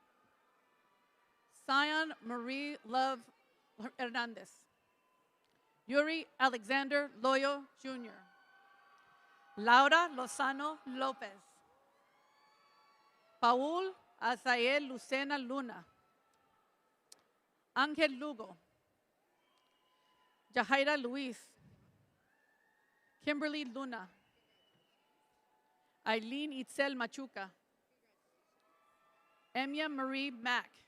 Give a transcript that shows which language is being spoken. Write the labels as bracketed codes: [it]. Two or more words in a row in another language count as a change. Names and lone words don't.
[en] Sion Marie Love Hernandez. Yuri Alexander Loyo Jr. Laura Lozano Lopez. Paul Azael Lucena Luna. Ángel Lugo. Jahaira Luis. Kimberly Luna. Eileen Itzel Machuca. Emia Marie Mack.